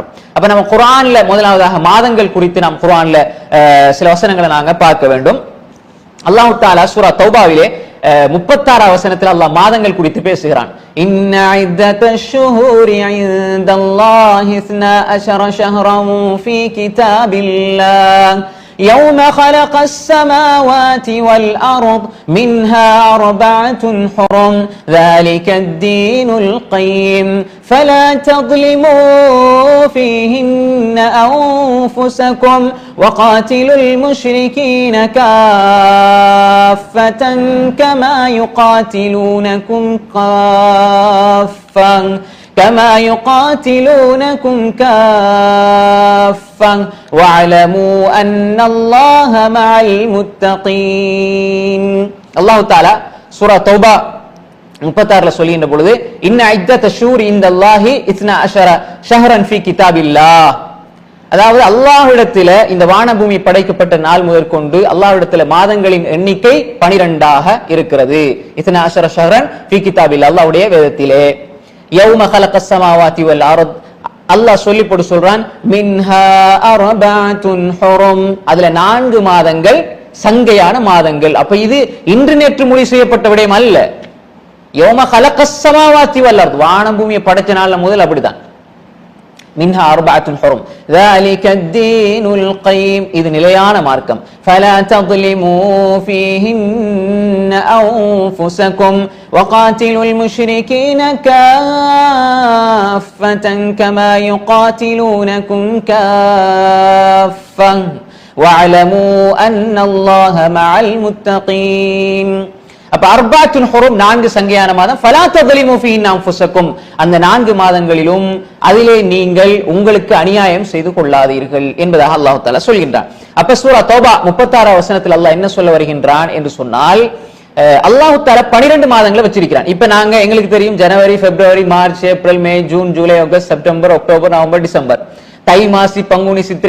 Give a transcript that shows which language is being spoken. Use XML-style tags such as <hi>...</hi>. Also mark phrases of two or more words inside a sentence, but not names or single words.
<ta>அப்ப நம்ம குர்ஆன்ல முதலாவதாக மாதங்கள் குறித்து நாம் குர்ஆன்ல சில வசனங்களை நாங்க பார்க்க வேண்டும். அல்லாஹ் தஆலா சூரா தௌபாவிலே 36 வசனத்தில் அல்லாஹ் மாதங்கள் குறித்து பேசுகிறான்.</ta> <ar>إن عدة الشهور عند الله 12 شهرا في كتاب الله يوم خلق السماوات والأرض منها 4 حرم ذلك الدين القيم فلا تظلموا فيهن أنفسكم وقاتلوا المشركين كافة كما يقاتلونكم كافة واعلموا أن الله مع المتقين.</ar> <ta>அல்லாஹ் தஆலா சூரா தௌபா 36ல சொல்லுகின்ற பொழுது,</ta> <ar>إن عدة الشهور عند الله 12 شهرا في كتاب الله,</ar> <ta>அதாவது அல்லாஹ்விடத்திலே இந்த வானபூமி படைக்கப்பட்ட நாள் முதற்கொண்டு அல்லாஹ்விடத்திலே மாதங்களின் எண்ணிக்கை 12ஆக இருக்கிறது.</ta> <ar>12 شهرا في كتاب الله,</ar> <ta>அல்லாஹ்வுடைய வேதத்திலே.</ta> <ar>يوم خلق السماوات والأرض,</ar> <ta>அல்லாஹ் சொல்லி போட்டு சொல்றான்,</ta> <ar>منها 4 حرم,</ar> <ta>அதுல 4 மாதங்கள் சங்கையான மாதங்கள். அப்ப இது இன்று நேற்று முடிவு செய்யப்பட்ட விடயம் அல்ல.</ta> <ar>يوم خلق السماوات والأرض,</ar> <ta>வானம் பூமியை படைச்ச நாள்ல முதல் அப்படிதான்.</ta> <ar>منها 4 حرم ذلك الدين القيم,</ar> <ta>இது நிலையான மார்க்கம்.</ta> <ar>فلا تظلموا فيهن أنفسكم وقاتلوا المشركين كافة كما يقاتلونكم كافة واعلموا أن الله مع المتقين.</ar> <ta>அப்ப 4 ஹுரும் 4 சங்கையான மாதம்.</ta> <ar>فلا تظلموا فيهن أنفسكم,</ar> <ta>அந்த 4 மாதங்களிலும் அதிலே நீங்கள் உங்களுக்கு அநியாயம் செய்து கொள்ளாதீர்கள் என்பதாக அல்லாஹ் தஆலா சொல்கின்றான். அப்ப சூரா தௌபா 36 வசனத்தில் அல்லாஹ் என்ன சொல்ல வருகின்றான் என்று சொன்னால், அல்லாஹ் தஆலா 12 மாதங்களை வச்சிருக்கிறான். இப்ப நாங்க எங்களுக்கு தெரியும் ஜனவரி, பிப்ரவரி, மார்ச், ஏப்ரல், மே, ஜூன், ஜூலை, ஆகஸ்ட், செப்டம்பர், அக்டோபர், நவம்பர், டிசம்பர், தை மாசி பங்குனி சித்திரை.</ta>